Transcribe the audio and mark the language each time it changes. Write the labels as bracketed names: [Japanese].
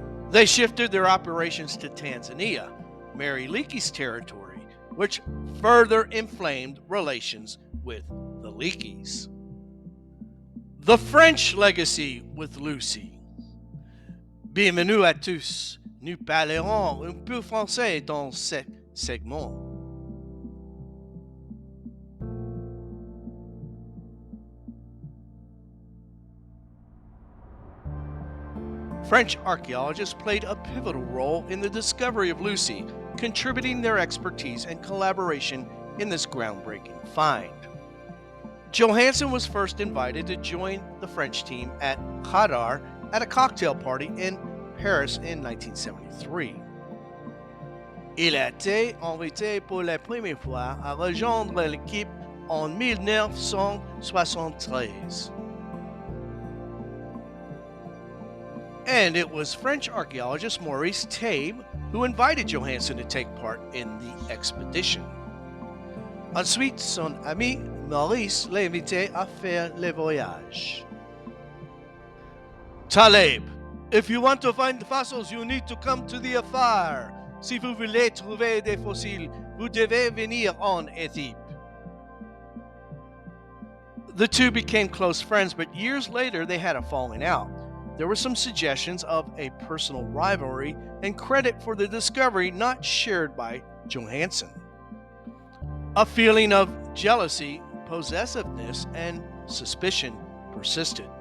[English] They shifted their operations to Tanzania, Mary Leakey's territory, which further inflamed relations with the Leakeys. The French legacy with Lucy. [French] Bienvenue à tous. Nous parlerons un peu français dans ce segment. [English] French archaeologists played a pivotal role in the discovery of Lucy, contributing their expertise and collaboration in this groundbreaking find. Johansen was first invited to join the French team at Hadar at a cocktail party in Paris in 1973. [French] Il a été invité pour la première fois à rejoindre l'équipe en 1973. [English] And it was French archaeologist Maurice Taib who invited Johansen to take part in the expedition. [French] Ensuite, son ami Maurice l'a invité à faire le voyage. [English] Taleb, if you want to find fossils, you need to come to the Afar. [French] Si vous voulez trouver des fossiles, vous devez venir en Éthiopie. [English] The two became close friends, but years later they had a falling out. There were some suggestions of a personal rivalry and credit for the discovery not shared by Johansen. A feeling of jealousy, possessiveness, and suspicion persisted.